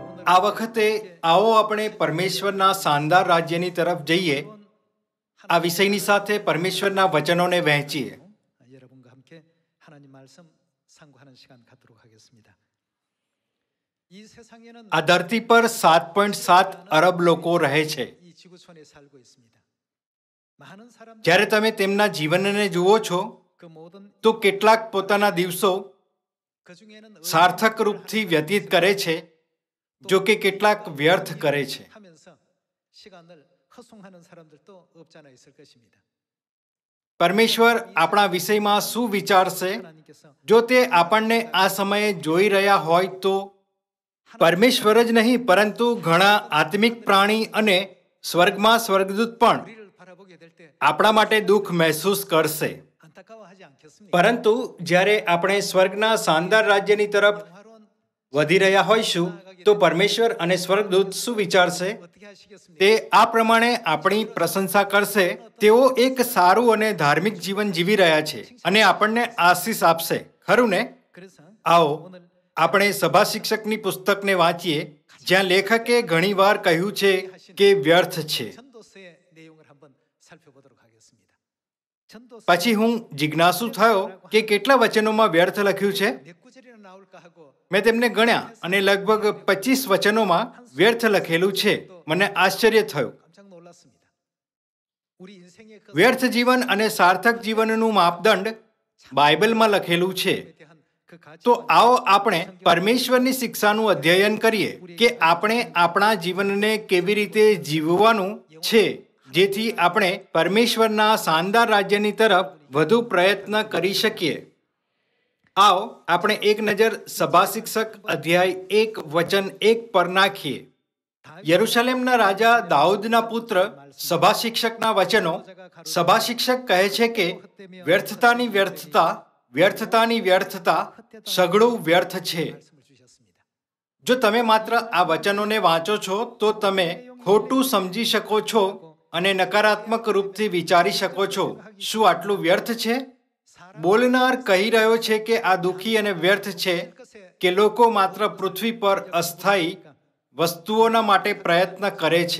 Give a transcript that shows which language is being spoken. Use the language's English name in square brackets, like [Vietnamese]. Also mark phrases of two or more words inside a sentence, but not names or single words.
[Gujarati] આ વખતે આવો આપણે પરમેશ્વરના શાનદાર રાજ્યની તરફ જઈએ. આ વિષયની સાથે પરમેશ્વરના વચનોને વહેંચીએ. [Korean] 여러분과 함께 하나님 말씀 상고하는 시간 갖도록 하겠습니다. 이 세상에는 [Gujarati] આ ધરતી પર 7.7 અરબ લોકો રહે છે. [Korean] 이 지구촌에 살고 있습니다. 많은 사람들 [Gujarati] જ્યારે તમે તેમના જીવનને જુઓ છો [Korean] 그 모든 [Gujarati] તો કેટલાક પોતાના દિવસો [Korean] 그 중에는 [Gujarati] સાર્થક રૂપથી વ્યતીત કરે છે, જો કે કેટલાક વ્યર્થ કરે છે. [Korean] 하면서 시간을 허송하는 사람들도 없지 않아 있을 것입니다. [Gujarati] પરમેશ્વર આપણા વિષયમાં શું વિચારશે [Korean] 하나님께서 [Gujarati] જો તે આપણને આ સમયે જોઈ રહ્યા હોય તો? પરમેશ્વર જ નહીં પરંતુ ઘણા આત્મિક પ્રાણી અને સ્વર્ગમાં સ્વર્ગદૂત પણ [Korean] 우리를 바라보게 될 때 [Gujarati] આપણા માટે દુઃખ મહેસૂસ કરશે. [Korean] 안타까워하지 않겠습니까? [Gujarati] પરંતુ જ્યારે આપણે સ્વર્ગના શાનદાર રાજ્યની તરફ [Korean] 영화로운 [Gujarati] વધી રહ્યા હોઈશું તો પરમેશ્વર અને સ્વર્ગદૂત શું વિચારશે [Korean] 어떻게 하시겠습니까? [Gujarati] તે આ પ્રમાણે આપણી પ્રશંસા કરશે. તેઓ એક સારું અને ધાર્મિક જીવન જીવી રહ્યા છે અને આપણને આશીષ આપશે, ખરું ને? [Korean] 그래서 [Gujarati] આવો [Korean] 오늘 [Gujarati] આપણે સભા શિક્ષકની પુસ્તકને વાંચીએ, જ્યાં લેખકે ઘણીવાર કહ્યું છે કે વ્યર્થ છે. [Korean] 전도서의 내용을 한번 살펴보도록 하겠습니다. 전도서 [Gujarati] પછી હું જિજ્ઞાસુ થયો કે કેટલા વચનોમાં વ્યર્થ લખ્યું છે. [Korean] 몇 구절이나 나올까 하고 [Gujarati] મેં તેમને ગણ્યા અને લગભગ 25 વચનોમાં વ્યર્થ લખેલું છે. મને આશ્ચર્ય થયું. [Korean] 깜짝 놀랐습니다. 우리 인생의 그 [Gujarati] વ્યર્થ જીવન અને સાર્થક જીવનનું માપદંડ બાઇબલમાં લખેલું છે. [Korean] 삶에 대한 그 [Gujarati] તો [Korean] 가치관 [Gujarati] આવો આપણે પરમેશ્વરની શિક્ષાનું અધ્યયન કરીએ કે આપણે આપણા જીવનને કેવી રીતે જીવવાનું છે, જેથી આપણે પરમેશ્વરના શાનદાર રાજ્યની તરફ વધુ પ્રયત્ન કરી શકીએ. આવો આપણે એક નજર સભા શિક્ષક અધ્યાય 1 વચન 1 પર નાખીએ. યરુશલેમના રાજા દાઉદના પુત્ર સભા શિક્ષકના વચનો. સભા શિક્ષક કહે છે કે વ્યર્થતાની વ્યર્થતા, વ્યર્થતાની વ્યર્થતા, સઘળું વ્યર્થ છે. [Korean] 말씀을 주셨습니다. [Gujarati] જો તમે માત્ર આ વચનોને વાંચો છો તો તમે ખોટું સમજી શકો છો અને નકારાત્મક રૂપથી વિચારી શકો છો, શું આટલું વ્યર્થ છે? બોલનાર કહી રહ્યો છે કે આ દુઃખી અને વ્યર્થ છે કે લોકો માત્ર પૃથ્વી પર અસ્થાયી વસ્તુઓના માટે પ્રયત્ન કરે છે.